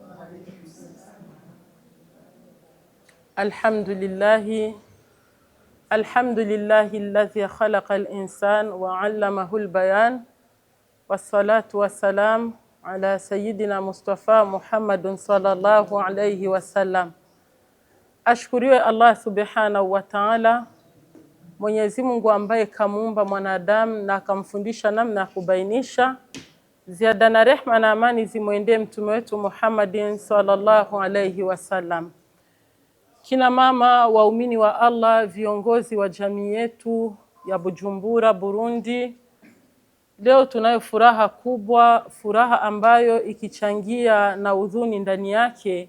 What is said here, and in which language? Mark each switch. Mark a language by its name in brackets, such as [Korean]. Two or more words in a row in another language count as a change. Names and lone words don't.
[Arabic] الحمد لله الذي خلق الإنسان وعلمه البيان. والصلاة والسلام على سيدنا مصطفى محمد صلى الله عليه وسلم. [Swahili] Ashkuriwe [Arabic] الله سبحانه وتعالى, [Swahili] Mwenyezi Mungu ambaye kamuumba mwanadamu na akamfundisha namna ya kubainisha. Ziada na rehma na amani zimwendee mtume wetu Muhammadin [Arabic] صلى الله عليه وسلم. [Swahili] Kina mama, waumini wa Allah, viongozi wa jamii yetu ya Bujumbura, Burundi, leo tunayo furaha kubwa, furaha ambayo ikichangia na huzuni ndani yake.